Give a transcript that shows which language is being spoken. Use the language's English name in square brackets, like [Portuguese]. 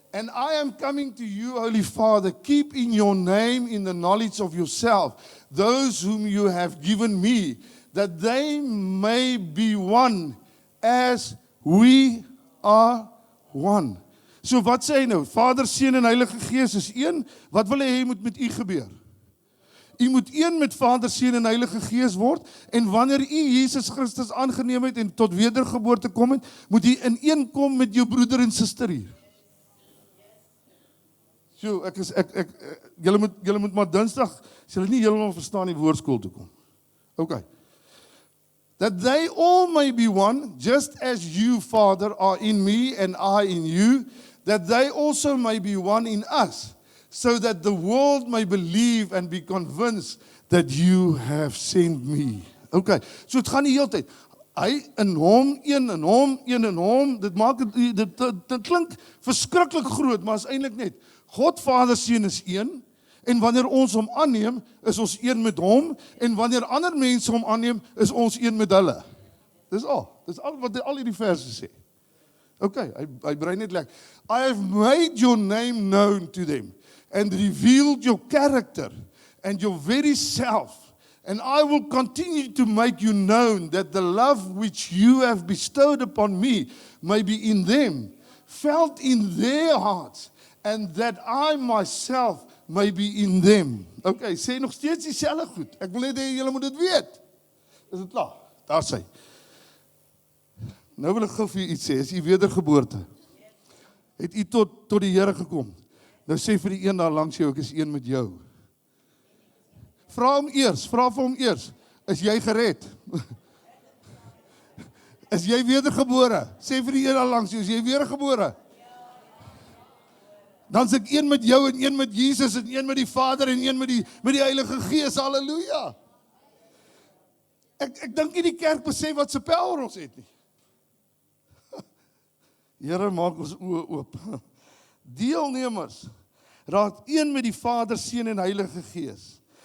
[English] And I am coming to you, Holy Father, keep in your name in the knowledge of yourself, those whom you have given me, that they may be one as we are one. [Afrikaans] So wat sê hy nou? Vader, Seun en Heilige Gees is een. Wat wil hy moet met u gebeur? U moet een met Vader, Seun en Heilige Gees word, en wanneer u Jesus Christus aangeneem het en tot wedergeboorte kom het, moet u in een kom met jou broeder en suster hier. So, julle moet maar Dinsdag, as julle nie heeltemal verstaan die woordskool toe kom. Okay. [English] That they all may be one, just as you, Father, are in me and I in you, that they also may be one in us, so that the world may believe and be convinced that you have sent me. [Afrikaans] Okay, so het gaan die hele tyd. Hy in hom, een in hom, een in hom, dit klink verskriklik groot, maar is eintlik net, God Vader Seun is een, en wanneer ons hom aanneem, is ons een met hom, en wanneer ander mense hom aanneem, is ons een met hulle. Dis al wat al hierdie verse sê. Okay, hy brei net lekker. [English] I have made your name known to them, and revealed your character, and your very self, and I will continue to make you known, that the love which you have bestowed upon me may be in them, felt in their hearts, and that I myself may be in them. [Afrikaans] Okay, sê nog steeds dieselfde goed. Ek wil net hê julle moet dit weet. Is dit klaar? Daar sê. Nou wil ek gou vir u iets sê, is u wedergeboorte. Het u tot die Here gekom. Nou sê vir die een daar langs jou, ek is een met jou. Vra vir hom eers, is jy gered? Is jy wedergebore? Sê vir die een daar langs jou, is jy wedergebore? Dan is ek een met jou en een met Jesus en een met die Vader en een met die Heilige Gees. Halleluja. Ek dink nie die kerk besef wat se power ons het nie. Here, maak ons oë oop. Deelnemers raak een met die Vader, Seun en Heilige Gees.